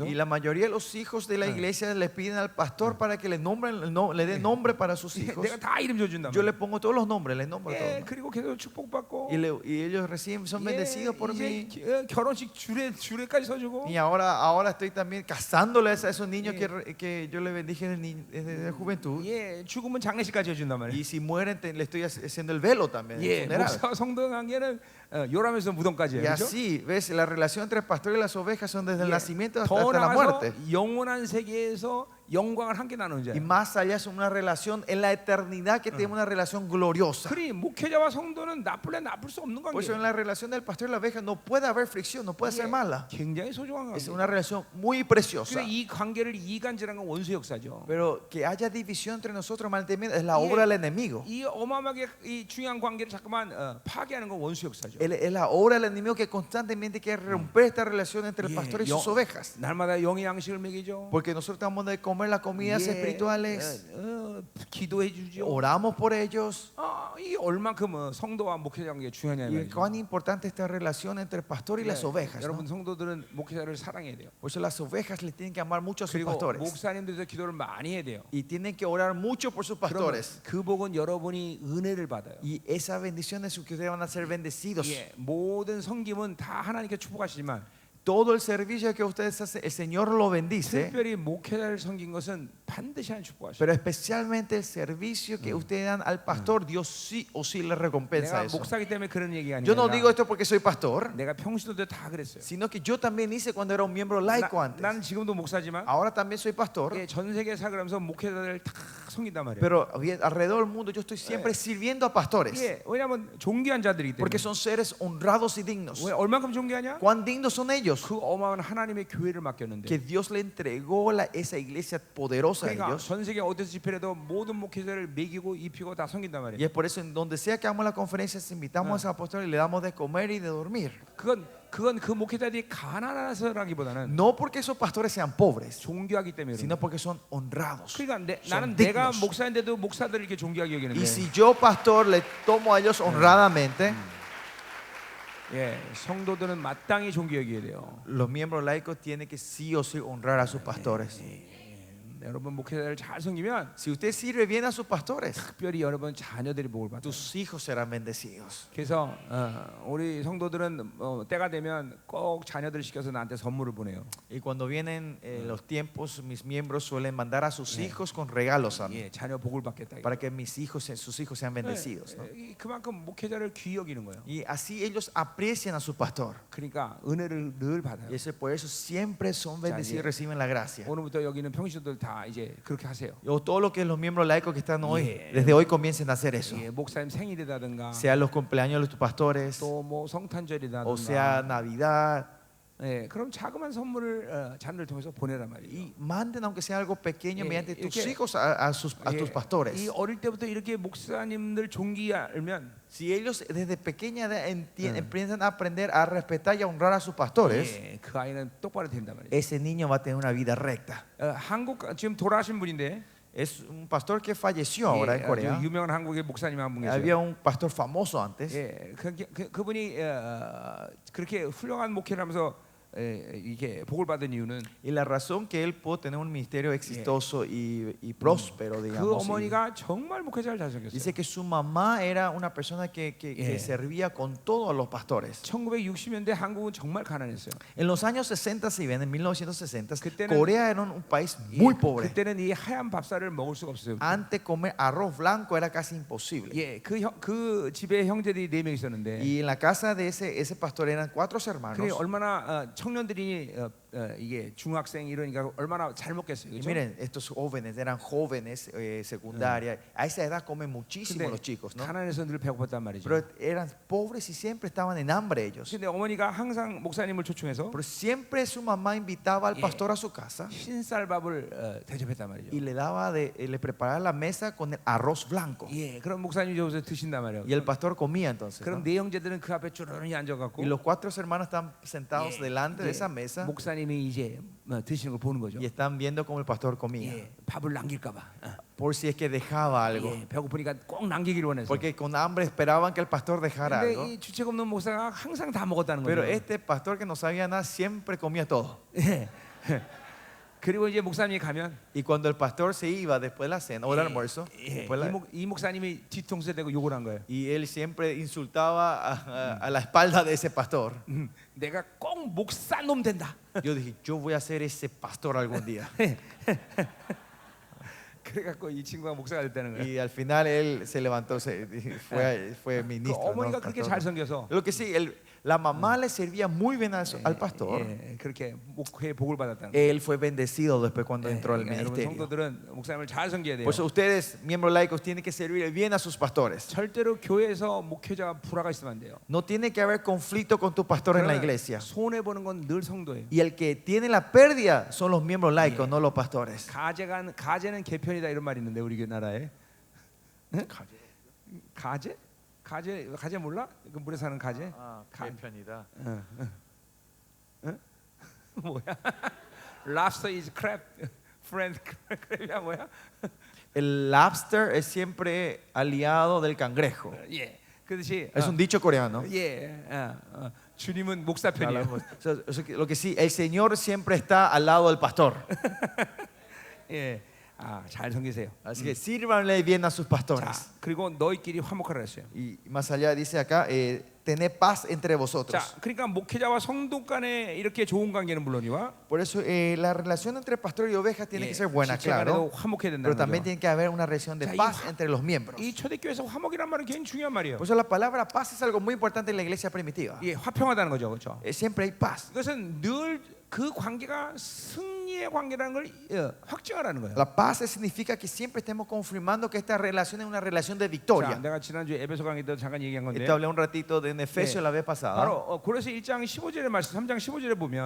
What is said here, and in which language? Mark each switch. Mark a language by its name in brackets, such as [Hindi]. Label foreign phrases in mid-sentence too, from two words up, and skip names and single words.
[Spanish] Y la mayoría de los hijos de la iglesia le piden al pastor para que le nombren, le dé nombre para sus hijos. [Korean] 내가 다 이름 줘준다. [Spanish] Yo le pongo todos los nombres, les nombro todos. [Korean] 그리고 계속 축복받고. [Spanish] Y ellos reciben, son bendecidos por mí. [Korean] 결혼식 주례까지 서주고. [Spanish] Y ahora estoy también casándoles a esos niños que yo le bendije desde juventud. [Korean] 죽으면 장례식까지 해준단 말이에요. [Spanish] Y si mueren, le estoy haciendo el velo también. el funeral. [Korean] 목사 성도 관계는 요람에서 무덤까지예요. [Spanish] Y [Korean] 그렇죠? [Spanish] así, ves, la relación entre el pastor y las ovejas son desde el nacimiento hasta [Korean] 더 [Spanish] la [Korean] 나아가서 [Spanish] muerte. [Korean] 영원한 세계에서 영광을 함께 나누는 [Spanish] Y [Korean] 자예요. [Spanish] más allá es una relación en la eternidad que tenemos una relación gloriosa. [Korean] 그러니 목회자와 성도는 나쁠래 나쁠 수 없는 [Spanish] Por eso en [Korean] 관계예요. [Spanish] la relación del pastor y la oveja no puede haber fricción, no puede ser mala. [Korean] 굉장히 소중한 [Spanish] Es [Korean] 관계. [Spanish] una relación muy preciosa. [Korean] 그래 이 관계를 이간질한 건 원수 역사죠. [Spanish] Pero que haya división entre nosotros es la obra del enemigo. [Korean] 이 어마어마하게 이 중요한 관계를 자꾸만 파괴하는 건 원수 역사죠. [Spanish] Es la obra del enemigo que constantemente quiere romper esta relación entre el pastor y sus ovejas. [Korean] 날마다 영의 양식을 먹이죠. [Spanish] Porque nosotros damos de comer las comidas espirituales, [Korean] 기도해 주죠. [Spanish] oramos por ellos. [Korean] 이 얼만큼 성도와 목회자 관계 중요하냐 [Spanish] Y [Korean] 말이죠. [Spanish] cuán importante esta relación entre el pastor y las ovejas. [Korean] 여러분 [Spanish] ¿no? [Korean] 성도들은 목회자를 사랑해야 돼요. [Spanish] Por eso las ovejas le tienen que amar mucho a sus [Korean] 그리고 [Spanish] pastores. [Korean] 목사님들도 기도를 많이 해야 돼요. [Spanish] Y tienen que orar mucho por sus [Korean] 그러면 [Spanish] pastores. [Korean] 그 복은 여러분이 은혜를 받아요. [Spanish] Y esa bendición es que ustedes van a ser bendecidos. [Korean] 모든 섬김은 다 하나님께 축복하시지만 [Spanish] Todo el servicio que ustedes hacen, el Señor lo bendice. [Korean] 특별히 목회자를 섬긴 것은 반드시 하나님 축복하셔요. [Spanish] Pero especialmente el servicio que ustedes dan al pastor, Dios sí o sí le recompensa [Korean] 내가 [Spanish] eso. [Korean] 목사기 때문에 그런 얘기가 [Spanish] Yo no digo [Korean] 아니라 [Spanish] esto porque soy pastor, [Korean] 내가 평신도 때 다 그랬어요. [Spanish] sino que yo también hice cuando era un miembro laico antes. [Korean] 난 지금도 목사지만 [Spanish] Ahora también soy pastor, [Korean] 전 세계 살면서 목회자들 다 섬긴단 말이에요. [Spanish] pero alrededor del mundo yo estoy siempre sirviendo a pastores. [Korean] 왜냐하면 존귀한 자들이기 때문에. [Spanish] Porque son seres honrados y dignos. [Korean] 왜 얼만큼 존귀하냐? [Spanish] ¿Cuán dignos son ellos? [Korean] 그 어마어마한 하나님의 교회를 맡겼는데. [Spanish] Que Dios le entregó esa iglesia poderosa a [Korean] 그러니까 [Spanish] ellos. [Korean] 전 세계 어디서 집회라도 모든 목회자를 먹이고 입히고 다 섬긴단 [Spanish] Y [Korean] 말이에요. [Spanish] es por eso en donde sea que hagamos la conferencia, invitamos a esos apóstoles y le damos de comer y de dormir. [Korean] 그건 그 목회자들이 가난해서라기보다는 [Spanish] No porque esos pastores sean pobres, [Korean] 존귀하기 때문에. [Spanish] sino porque son honrados. [Korean] 그러니까 [Spanish] son [Korean] 나는 내가 [Spanish] dignos. [Korean] 목사인데도 목사들을 이렇게 존귀하게 여기는데. [Spanish] Y si yo pastor le tomo a ellos honradamente, [Korean] 성도들은 마땅히 존귀하게 여겨야 돼요. [Spanish] los miembros laicos tienen que sí o sí honrar a sus pastores. [Korean] 여러분 목회자를 잘 섬기면 [Spanish] Si usted sirve bien a sus pastores, [Korean] 특별히 여러분 자녀들이 복을 받아요. [Spanish] tus hijos serán bendecidos. [Korean] 그래서 우리 성도들은 때가 되면 꼭 자녀들 시켜서 나한테 선물을 보내요. [Spanish] Y cuando vienen los tiempos, mis miembros suelen mandar a sus hijos con regalos a mí, [Korean] 자녀 복을 받겠다. [Spanish] para que sus hijos sean bendecidos, ¿no? [Korean] 그만큼 목회자를 귀히 여기는 거예요. [Spanish] Y así ellos aprecian a su pastor. [Korean] 그러니까 은혜를 늘 받아요. [Spanish] Y por eso siempre son bendecidos y reciben la gracia. [Korean] 오늘부터 여기는 평신도들 다 이제 그렇게 하세요. [Spanish] O todo lo que los miembros laicos que están hoy, desde hoy comiencen a hacer eso. [Korean] 목사님 생일이라든가 [Spanish] Sea los cumpleaños de tus pastores, [Korean] 또 뭐 성탄절이라든가 [Spanish] o sea Navidad. [Korean] 그럼 자그마한 선물을 자녀를 통해서 보내란 말이에요. [Spanish] Y manden aunque sea algo pequeño mediante tus [Korean] 이렇게, [Spanish] hijos a tus pastores. [Korean] 이 어릴 때부터 이렇게 목사님들 존귀히 알면 [Spanish] Si ellos desde pequeña edad empiezan a aprender a respetar y a honrar a sus pastores, [Korean] 그 아이는 똑바로 된단 말이에요. [Spanish] ese niño va a tener una vida recta. [Korean] 한국 지금 돌아가신 분인데 [Spanish] Es un pastor que falleció ahora en Corea. [Korean] 유명한 한국의 목사님 한 분 계세요. [Spanish] Había un pastor famoso antes. [Korean] 그분이 그렇게 훌륭한 목회를 하면서 이게 복을 받은 이유는 [Spanish] Y la razón que él pudo tener un ministerio exitoso y próspero, [Korean] 그 [Spanish] digamos. [Korean] 어머니가 정말 목회자를 잘 [Spanish] Dice [Korean] 섬겼어요. [Spanish] que su mamá era una persona que servía con todos los pastores. [Korean] 1960년대 한국은 정말 가난했어요. [Spanish] En los años 60, si bien, en 1960, [Korean] 그때는- [Spanish] Corea era un país muy pobre. [Korean] 그때는 이 하얀 밥살을 먹을 수가 없어요. [Spanish] Antes comer arroz blanco era casi imposible. [Korean] 그 집에 형제들이 4명 있었는데 [Spanish] Y en la casa de ese pastor eran 4 [Korean] 그게 [Spanish] hermanos. [Korean] 얼마나 청년들이 이게 중학생 이러니까 얼마나 잘 먹겠어요. [Spanish] Y [Korean] 그렇죠? [Spanish] miren, estos jóvenes eran jóvenes secundaria. A esa edad comen muchísimo [Korean] 근데 [Spanish] los chicos, ¿no? [Korean] 가난해서 늘 배고팠단 말이죠. [Spanish] Pero eran pobres y siempre estaban en hambre ellos. [Korean] 근데 어머니가 항상 목사님을 초청해서 [Spanish] Pero siempre su mamá invitaba al [English] Yeah. [Spanish] pastor a su casa [Korean] 흰쌀밥을 대접했단 말이죠. [Spanish] y le preparaba la mesa con el arroz blanco. [Korean] 예, 그럼 목사님이 여기서 드신단 말이에요. [Spanish] Y el pastor comía entonces, [Korean] 그럼 [Spanish] ¿no? [Korean] 네 형제들은 그 앞에 쭈르르 앉아갖고 [Spanish] Y los 4 hermanos están sentados [Korean] 예, [Spanish] delante de [Korean] 예, [Spanish] esa mesa [Korean] 목사님이 이제 드시는 걸 보는 거죠. [Spanish] y están viendo cómo el pastor comía. [Korean] 예, 밥을 남길까봐. [Spanish] Por si es que dejaba algo. [Korean] 예, 배고프니까 꼭 남기기를 원해서. [Spanish] Porque con hambre esperaban que el pastor dejara [Korean] 근데 [Spanish] algo. [Korean] 이 주책 없는 목사가 항상 다 먹었다는 [Spanish] Pero [Korean] 거죠. [Spanish] este pastor que no sabía nada siempre comía todo. [Korean] 예. 그리고 이제 목사님이 가면 [Spanish] Y cuando el pastor se iba después de la cena o del [Korean] 예, [Spanish] almuerzo, [Korean] 예, [Spanish] después de la- [Korean] 이 목사님이 뒤통수에 대고 욕을 한 거예요. [Spanish] y él siempre insultaba a la espalda de ese pastor. [Korean] 내가 꼭 목사 놈 된다. [Spanish] Yo dije, yo voy a ser ese pastor algún día. [Korean] 그래갖고 이 친구가 목사가 됐다는 거예요. [Spanish] Y al final él se levantó, fue [Korean] 그 [Spanish] ministro. ¿no? [Korean] 어머니가 그렇게 [Spanish] Pastor. [Korean] 잘 섬겨서 [Spanish] Lo que sí, la mamá le servía muy bien al pastor. [Korean] 예, 그렇게 목회의 복을 받았다는 거예요. [Spanish] Él fue bendecido después cuando entró al [Korean] 그러니까 여러분 [Spanish] ministerio. [Korean] 성도들은 목사님을 잘 섬겨야 돼요. [Spanish] Por eso ustedes, miembros laicos, tienen que servir bien a sus pastores. [Korean] 절대로 교회에서 목회자가 불화가 있으면 안 돼요. [Spanish] No tiene que haber conflicto con tu pastor en la [Korean] 그러나 [Spanish] iglesia. [Korean] 손해 보는 건 늘 성도예요. [Spanish] Y el que tiene la pérdida son los miembros laicos, no los pastores. [Korean] 가제는 개편이다 이런 말이 있는데 우리 나라에 네? 가제 몰라? 그 물에 사는 가제? 개편이다. [English] 뭐야? Lobster is crab, friend crab이야 뭐야? [Spanish] El lobster es siempre aliado del cangrejo. [Korean] 예, 그렇지. [Spanish] Es un dicho coreano. [Korean] 예, 주님은 목사 편이에요. [Spanish] O sea, lo que sí, el Señor siempre está al lado del pastor. [Korean] 예, 잘 섬기세요. [Spanish] Así que sírvanle bien a sus [Korean] 자, [Spanish] pastores. [Korean] 그리고 너희끼리 화목하라 했어요. [Spanish] Y más allá dice acá, tened paz entre [Korean] 자, [Spanish] vosotros. [Korean] 그러니까 목회자와 성도 간에 이렇게 좋은 관계는 물론이와 [Spanish] Por eso la relación entre pastor y oveja tiene [Korean] 예, [Spanish] que ser buena, [Korean] 지체 간에도 [Spanish] claro. [Korean] 화목해야 [Spanish] Pero [Korean] 된다는 [Spanish] también [Korean] 거죠. [Spanish] tiene que haber una relación de [Korean] 자, [Spanish] paz entre los miembros. [Korean] 이 초대교회에서 화목이란 말은 굉장히 중요한 말이에요. [Spanish] Por eso la palabra paz es algo muy importante en la iglesia primitiva. [Korean] 예, 화평하다는 거죠, 그렇죠? [Spanish] Siempre hay paz. [Korean] 이것은 늘 그 관계가 승리의 관계라는 걸 확증하라는 거예요. [Spanish] La paz significa que siempre estemos confirmando que esta relación es una relación de [Korean] 자, [Spanish] victoria. [Korean] 내가 지난주에 에베소 강의 때 잠깐 얘기한 건데 [Spanish] Esto hablé un ratito de en Efesios la vez pasada. [Korean] 바로 고린도서 1장 15절의 말씀, 3장 15절에 보면